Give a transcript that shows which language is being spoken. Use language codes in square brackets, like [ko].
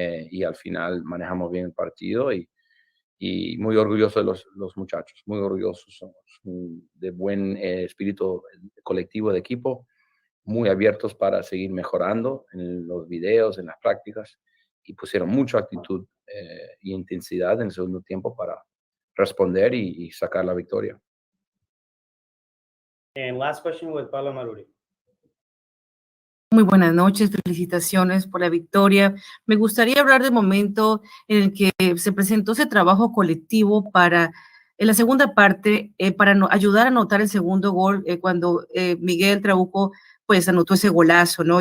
[es] Y al final manejamos bien el partido, y muy orgulloso de los muchachos, muy orgullosos, somos de buen espíritu colectivo de equipo, muy abiertos para seguir mejorando en los videos, en las prácticas, y pusieron mucha actitud y intensidad en el segundo tiempo para responder y sacar la victoria. [en] And last question with Pablo Maruri. [es] Muy buenas noches, felicitaciones por la victoria. Me gustaría hablar del momento en el que se presentó ese trabajo colectivo en la segunda parte, para ayudar a anotar el segundo gol, cuando Miguel Traco pues anotó ese golazo, ¿no?